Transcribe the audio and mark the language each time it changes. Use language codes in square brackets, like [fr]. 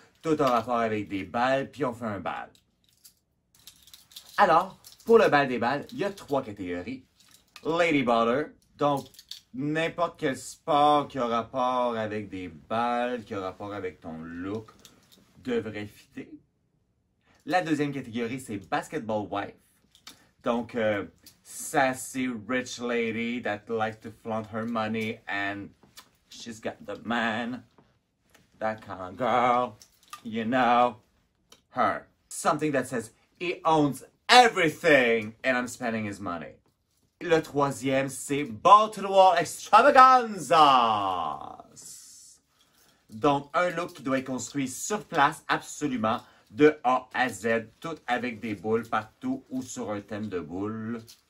[fr] Tout en rapport avec des balles, puis on fait un bal. Alors, pour le bal des balles, il y a 3 catégories. Lady Baller, donc n'importe quel sport qui a rapport avec des balles, qui a rapport avec ton look, devrait fitter. La deuxième catégorie, c'est Basketball Wife. [en] Donc, sassy rich lady that likes to flaunt her money and she's got the man. That kind of girl. You know, her. Something that says, he owns everything and I'm spending his money. [fr] Le troisième, c'est Ball to the Wall Extravaganza. Donc, un look qui doit être construit sur place, absolument, de A à Z, tout avec des boules partout ou sur un thème de boules.